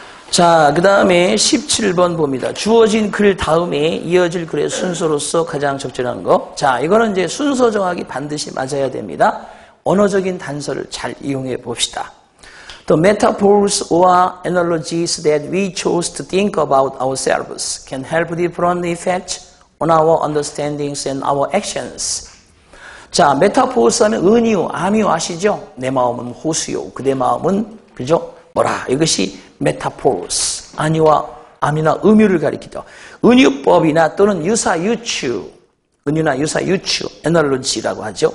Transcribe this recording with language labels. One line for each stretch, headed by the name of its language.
Korean: 자, 그 다음에 17번 봅니다. 주어진 글 다음에 이어질 글의 순서로서 가장 적절한 거. 자, 이거는 이제 순서 정하기 반드시 맞아야 됩니다. 언어적인 단서를 잘 이용해 봅시다.
English: The metaphors or analogies that we chose to think about ourselves can help different effects on our understandings and our actions.
Korean: 자, 메타포스 하면 은유, 암유 아시죠? 내 마음은 호수요, 그대 마음은 그죠? 뭐라? 이것이 메타포스, 안유와 암유나 음유를 가리키죠. 은유법이나 또는 유사유추, 은유나 유사유추, 애널로지라고 하죠.